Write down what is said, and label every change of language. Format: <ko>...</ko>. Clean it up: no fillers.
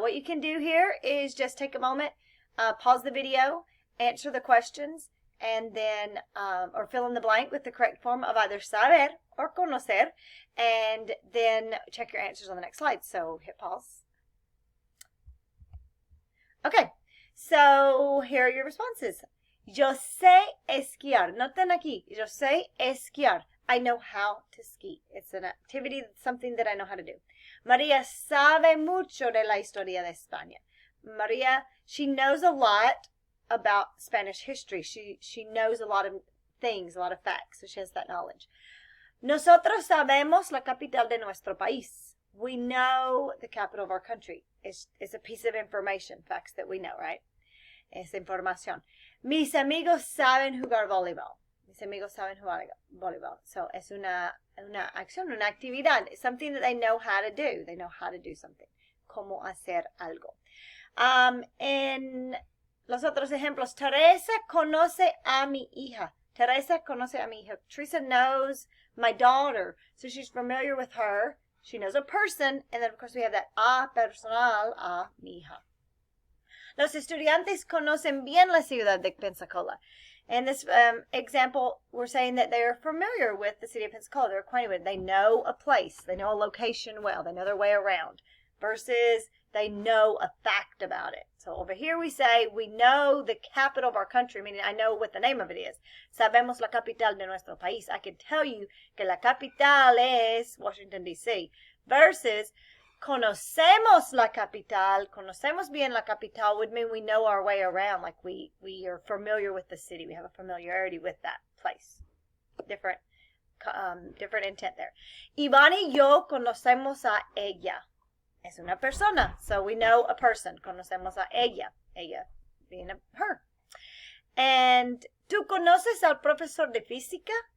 <en>What you can do here is just take a moment, pause the video, answer the questions, and then, or fill in the blank with the correct form of either saber or conocer, and then check your answers on the next slide. So hit pause. Okay, so here are your responses.</en> <es>Yo sé esquiar. Noten aquí. Yo sé esquiar.</es> <en>I know how to ski. It's an activity, something that I know how to do.</en> <es>María sabe mucho de la historia de España.</es> <en>María, she knows a lot about Spanish history. She knows a lot of things, a lot of facts, so she has that knowledge.</en> <es>Nosotros sabemos la capital de nuestro país.</es> <en>We know the capital of our country. It's a piece of information, facts that we know, right?</en> <es>Es información. Mis amigos saben jugar voleibol. Mis amigos saben jugar voleibol.</es> <en>So</en> <es>es una acción, una actividad.</es> <en>It's something that they know how to do. They know how to do something.</en> <es>Cómo hacer algo. En los otros ejemplos, Teresa conoce a mi hija. Teresa conoce a mi hija.</es> <en>Teresa knows my daughter, so she's familiar with her. She knows a person, and then of course we have that a personal, a mi hija.</en> <es>Los estudiantes conocen bien la ciudad de Pensacola.</es> <en>In this example, we're saying that they're familiar with the city of Pensacola. They're acquainted with it. They know a place. They know a location well. They know their way around. Versus they know a fact about it. So over here we say we know the capital of our country, meaning I know what the name of it is.</en> <es>Sabemos la capital de nuestro país.</es> <en>I can tell you</en> <es>que la capital es Washington, D.C.</es> <en>Versus</en> <es>conocemos la capital. Conocemos bien la capital</es> <en>would mean we know our way around. Like we are familiar with the city. We have a familiarity with that place. Different intent there.</en> <es>Iván y yo conocemos a ella. Es una persona.</es> <en>So we know a person.</en> <es>Conocemos a ella.</es> <en>Ella being her. And</en> <es>¿tú conoces al profesor de física?</es>